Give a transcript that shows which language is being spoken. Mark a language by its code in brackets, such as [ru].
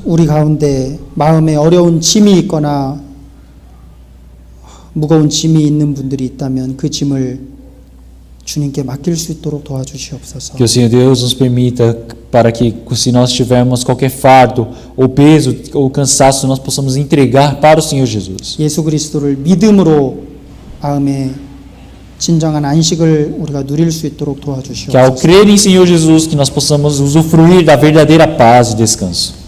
[ko] 우리 가운데 마음에 어려운 짐이 있거나 무거운 짐이 있는 분들이 있다면 그 짐을 주님께 맡길 수 있도록 도와주시옵소서. [pt] Que o Senhor Deus nos permita para que, se nós tivermos qualquer fardo, ou peso, ou cansaço, nós possamos entregar para o Senhor Jesus. [ko] 예수 그리스도를 믿음으로 마음에 진정한 안식을 우리가 누릴 수 있도록 [pt] Que ao [ko] 도와주시옵소서. [pt] crer em Senhor Jesus, que nós possamos usufruir da verdadeira paz e descanso.